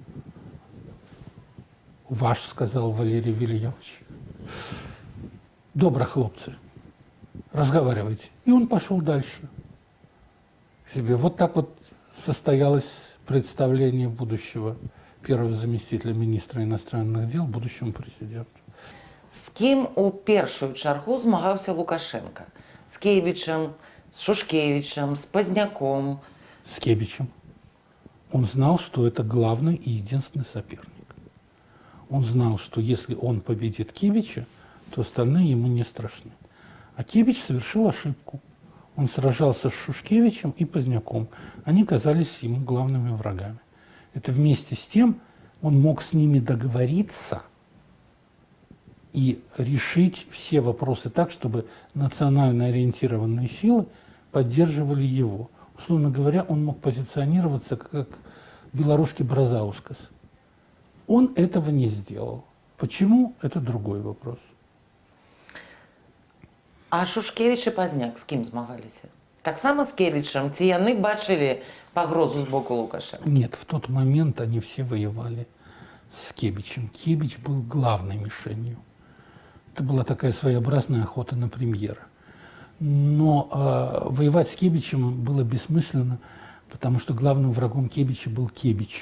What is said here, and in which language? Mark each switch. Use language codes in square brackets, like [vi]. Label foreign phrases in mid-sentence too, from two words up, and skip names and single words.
[ru] Ваш, сказал Валерий Вильямович. Добро, хлопцы, разговаривайте. И он пошел дальше к себе. Вот так вот состоялось представление будущего первого заместителя министра иностранных дел будущему президенту. [be] З ким у першую чаргу змагався Лукашенко? З Кебічем, з Шушкевичем, [ru] с Поздняком? С Кебичем. Он знал, что это главный и единственный соперник. Он знал, что если он победит Кебича, то остальные ему не страшны. А Кебич совершил ошибку. Он сражался с Шушкевичем и Поздняком. Они казались ему главными врагами. Это вместе с тем он мог с ними договориться и решить все вопросы так, чтобы национально ориентированные силы поддерживали его. Условно говоря, он мог позиционироваться как белорусский Бразаускас. Он этого не сделал. Почему? Это другой вопрос. [be] А Шушкевич і Пазняк з ким змагалися? Так само з Кебічем? Ці яны бачили пагрозу з боку Лукашенко? [ru] Нет, в тот момент они все воевали с Кебичем. Кебич был главной мишенью. Это была такая своеобразная охота на премьера. Но воевать с Кебичем было бессмысленно, потому что главным врагом Кебича был Кебич.